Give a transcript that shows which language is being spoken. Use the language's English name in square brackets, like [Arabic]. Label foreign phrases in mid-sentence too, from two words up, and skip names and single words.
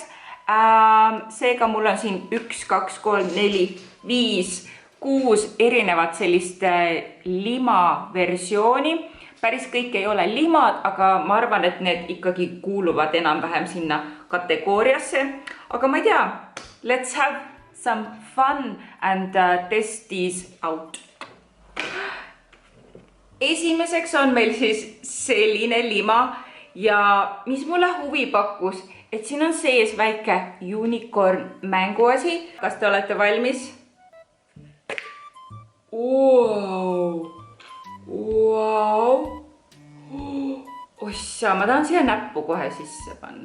[Estonian] Seega mul on siin 1, 2, 3, 4, 5, 6 erinevat sellist lima versiooni. Päris kõik ei ole limad, aga ma arvan, et need ikkagi kuuluvad enam-vähem sinna kategooriasse. Aga ma ei tea, [English] let's have some fun and test these out. [Estonian] Esimeseks on meil siis selline lima ja mis mulle huvi pakkus, et siin on sees väike unicorn mänguasi. Kas te olete valmis? Ossa, ma tahan siia näppu kohe sisse panna.